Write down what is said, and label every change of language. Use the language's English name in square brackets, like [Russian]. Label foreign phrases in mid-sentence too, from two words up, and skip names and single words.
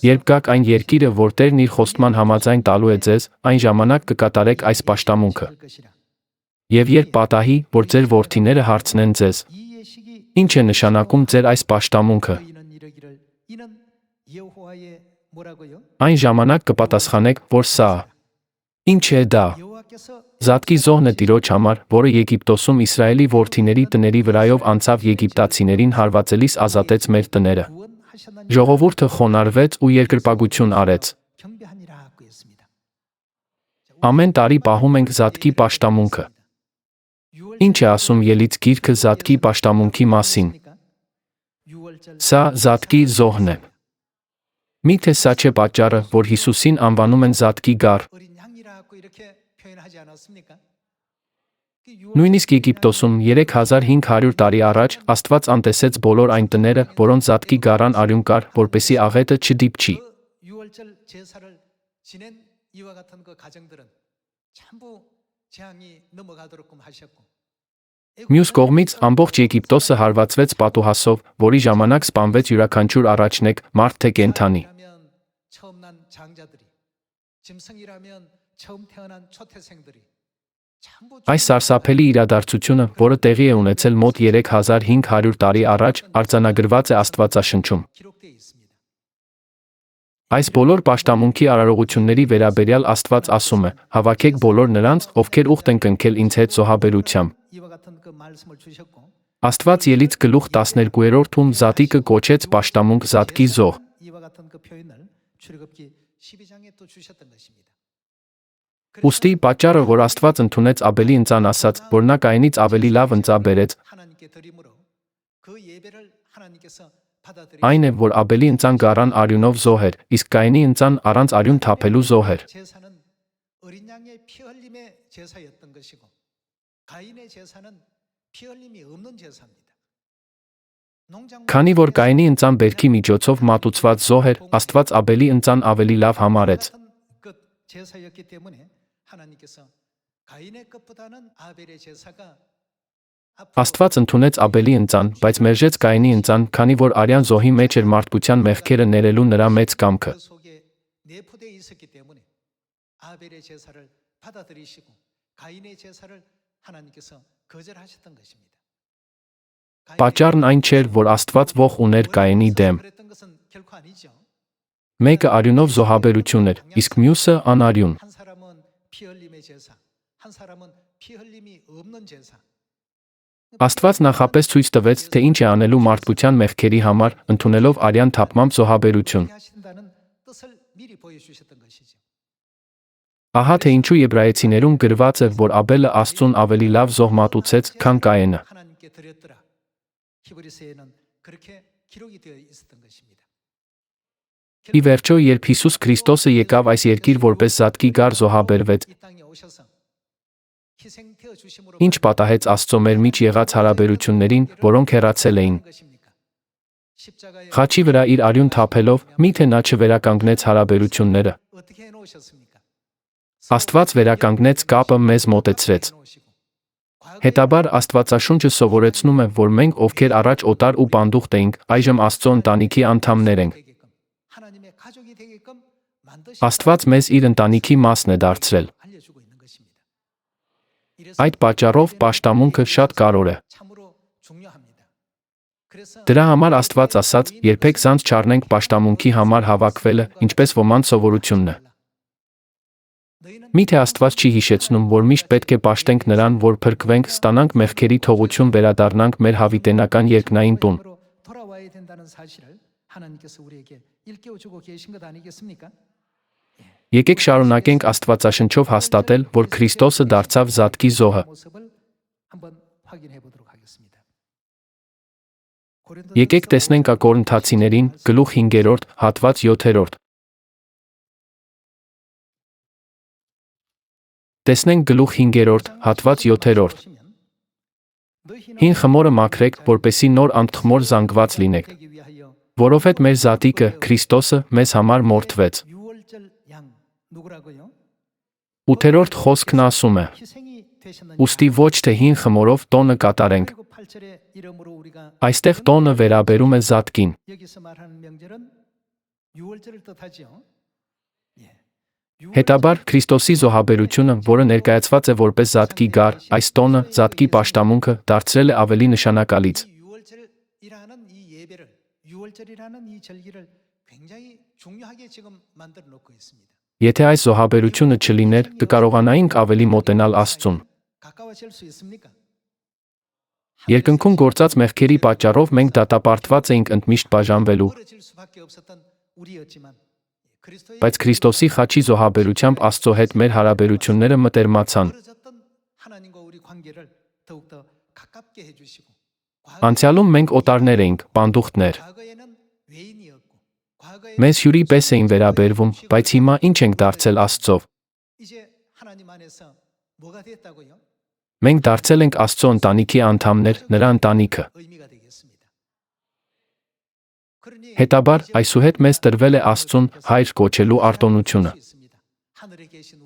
[Armenian] Երբ գաք այն երկիրը, որ Տերն իր խոստման համաձայն տալու է ձեզ, այն ժամանակ կկատարեք այս պաշտամունքը։ [Korean] 할 것이라. [Armenian] Եվ երբ պատահի, որ ձեր որդիները հարցնեն ձեզ, [Korean] 이 예식이 [Armenian] ինչ է նշանակում ձեր այս պաշտամունքը, [Korean] 너희는 이르기를 이는 여호와의 뭐라고요? [Armenian] այն ժամանակ կպատասխանեք, որ սա ինչ է դա։ [Korean] 여호와께서 [Armenian] Զատկի զոհն է Տիրոջ համար, որը Եգիպտոսում Իսրայելի որդիների տների վրայով անցավ եգիպտացիներին հարվածելիս ազատեց մեր տները։ [Korean] 구원하셨느니라. [Armenian] Ժողովուրդը խոնարհվեց ու երկրպագություն արեց։ [Korean] 경배하니라고 했습니다. [Armenian] Ամեն տարի պահում ենք Զատկի պաշտամունքը։ Ինչ է ասում Ելից գիրքը Զատկի պաշտամունքի մասին։ Սա Զատկի զոհն է։ Միթե սա չէ պատճառը, որ Հիսուսին անվանում են Զատկի գառ։ [Korean] 어린 양이라고 이렇게 표현하지 않았습니까? [Armenian] Նույնիսկ Եգիպտոսում 3500 տարի առաջ Աստված անտեսեց բոլոր այն տները, որոնց Զատկի գառան արյուն կար, որպեսի աղետը չդիպչի։ [Korean] 그 6월절 제사를 지낸 이와 같은 그 가정들은 전부 재앙이 넘어가도록끔 하셨고 [Armenian] Մյուս կողմից ամբողջ Եգիպտոսը հարվածվեց պատուհասով, որի ժամանակ սպանվեց յուրաքանչյուր առաջնեկ, մարդ թե կենդանի։ [Korean] 짐승이라면 처음 난 장자들이 짐승이라면 처음 태어난 초태생들이 전부 [Armenian] Այս սարսափելի իրադարձությունը, որը տեղի է ունեցել մոտ 3500 տարի առաջ, արձանագրված է Աստվածաշնչում։ [Korean] 기록되어 있습니다. [Armenian] Այս բոլոր պաշտամունքի արարողությունների վերաբերյալ Աստված ասում է. հավաքեք բոլոր նրանց, ովքեր ուխտ են կնքել ինձ հետ զոհաբերությամբ։ [Korean] 이와 같은 그 말씀을 주셨고 [Armenian] Աստված Ելից գլուխ 12-ում Զատիկը կոչեց պաշտամունք Զատկի զոհ։ [Korean] 이와 같은 그 표현을 출애굽기 12장에 또 주셨던 것입니다. [Armenian] Ուստի պատճառը, որ Աստված ընդունեց Աբելի ընծան ասաց, որ նա Կայինից ավելի լավ ընծա բերեց, [Korean] 하나님께 드림으로 그 예배를 하나님께서 받아들이고 [Armenian] այն է, որ Աբելի ընծան գառան արյունով զոհ էր, իսկ Կայինի ընծան առանց արյուն թափելու զոհ էր։ [Korean] 제사는 어린 양의 피 흘림의 제사였던 것이고 가인의 제사는 피 흘림이 없는 제사입니다. [Armenian] Քանի որ Կայինի ընծան բերքի միջոցով մատուցված զոհ էր, Աստված Աբելի ընծան ավելի լավ համարեց։ [Korean] 그 제사였기 때문에 하나님께서 가인의 것보다는 아벨의 제사가 [Armenian] Աստված ընդունեց Աբելի ընծան, բայց մերժեց Կայինի ընծան, քանի որ արյան զոհի մեջ էր մարդկության մեղքերը ներելու նրա մեծ կամքը։ [Korean] 그 속에 내포되어 있었기 때문에 아벨의 제사를 받아들이시고 가인의 제사를 하나님께서 거절하셨던 것입니다. [Armenian] Պատճառն այն չէր, որ Աստված ոխ ուներ Կայինի դեմ։ [Korean] 그랬던 것은 결코 아니죠. [Armenian] Մեկը արյունով զոհաբերություն էր, իսկ մյուսը անարյուն։ [Korean] 한 사람은 피 흘림의 제사, 한 사람은 피 흘림이 없는 제사. [Armenian] Աստված նախապես ցույց տվեց, թե ինչ է անելու մարդկության մեղքերի համար, ընդունելով արյան թափմամբ զոհաբերություն։ [Korean] 하신다는 뜻을 미리 보여주셨던 것이죠. [Armenian] Ահա թե ինչու Եբրայեցիներում գրված է, որ Աբելը Աստծուն ավելի լավ զոհ մատուցեց, քան Կայենը։ [Korean] 하나님께 드렸더라. 히브리서에는 그렇게 기록이 되어 있었던 것입니다. [Armenian] Ի վերջո, երբ Հիսուս Քրիստոսը եկավ այս երկիր որպես զատկի գար զոհաբերվեց, [Korean] 이 땅에 오셔서 희생되어 주심으로 [Armenian] ինչ պատահեց Աստծո մեր միջ եղած հարաբերություններին, որոնք հեռացել էին։ [Korean] 것입니까? 십자가에 [Armenian] Խաչի վրա իր արյուն թափելով, միթե նա չվերականգնեց հարաբերությունները։ [Korean] 어떻게 해 놓으셨습니까? [Armenian] Աստված վերականգնեց կապը մեզ մոտեցրեց։ Հետաբար Աստվածաշունչը սովորեցնում է, որ մենք, ովքեր առաջ օտար ու պանդուխտ էինք, այժմ Աստծո ընտանիքի անդամներ ենք։ [Korean] 하나님의 가족이 되게끔 만드신 [Armenian] Աստված մեզ իր ընտանիքի մասն է դարձրել։ [Korean] 알려주고 있는 것입니다. [Armenian] Այդ պատճառով պաշտամունքը շատ կարևոր է։ [Korean] 참으로 중요합니다. 그래서 [Armenian] Դրա համար Աստված ասաց, երբեք ցանց չառնենք պաշտամունքի համար հավաքվելը, ինչպես ոմանց սովորությունն է։ Միթե Աստված չի հիշեցնում, որ միշտ պետք է պաշտենք նրան, որ փրկվենք, ստանանք մեղքերի թողություն, վերադառնանք մեր հավիտենական երկնային տուն։ [Korean] 돌아와야 된다는 사실을 하나님께서 우리에게 일깨워 주고 계신 것 아니겠습니까? [Armenian] Եկեք շարունակենք Աստվածաշնչով հաստատել, որ Քրիստոսը դարձավ զատկի զոհը։ [Korean] 모습을 한번 확인해 보도록 하겠습니다. [Armenian] Եկեք տեսնենք Կորինթացիներին, գլուխ 5, հատված 7։ Տեսնենք գլուխ 5, հատված 7։ Հին խմորը մաքրեք, որպեսզի նոր անթխմոր զանգված լինեք, որովհետև մեր զատիկը, Քրիստոսը, մեզ համար մորթվեց։ [Korean] 6월절 양 누구라고요? [Armenian] 8-րդ խոսքն ասում է. [Korean] 희생이 되셨느냐? [Armenian] Ուստի ոչ թե հին խմորով տոնը կատարենք։ [Korean] 그리고 8절의 이름으로 우리가 [Armenian] Այստեղ տոնը վերաբերում է զատկին։ [Korean] 여기서 말하는 명절은 6월절을 뜻하지요. 예. [Armenian] Հետաբար Քրիստոսի զոհաբերությունը, որը ներկայացված է որպես զատկի գար, այս տոնը, զատկի պաշտամունքը դարձրել է ավելի նշանակալից։ [Korean] 6월절이라는 이 예배를 6월절이라는 이 절기를 굉장히 중요하게 지금 만들어 놓고 있습니다. [Armenian] Եթե այս զոհաբերությունը չլիներ, կկարողանայինք ավելի մոտենալ Աստծուն։ [Korean] 가까워질 수 있습니까? [Armenian] Երկնքում գործած մեղքերի պատճառով մենք դատապարտված էինք ընդմիշտ բաժանվելու, [Korean] 멀어질 수밖에 없었던 우리였지만 그리스도의 [Armenian] բայց Քրիստոսի խաչի զոհաբերությամբ Աստծո հետ մեր հարաբերությունները մտերմացան։ [Korean] 멀어졌던 하나님과 우리 관계를 더욱더 가깝게 해주시고 [Armenian] Անցյալում մենք օտարներ էինք, պանդուխտներ։ [Korean] 과거에는 외인이었고 과거에 [Armenian] Մեզ հյուրի պես էին վերաբերվում, բայց հիմա ինչ ենք դարձել Աստծով։ [Korean] 이제 하나님 안에서 뭐가 됐다고요? [Armenian] Մենք դարձել ենք Աստծո ընտանիքի անդամներ, նրա ընտանիքը։ [Korean] 의미가 되겠습니다. 그러니 [Armenian] Հետաբար, այսուհետ մեզ տրվել է Աստծուն հայր կոչելու արտոնությունը։ [Korean] 하늘에 계신 우리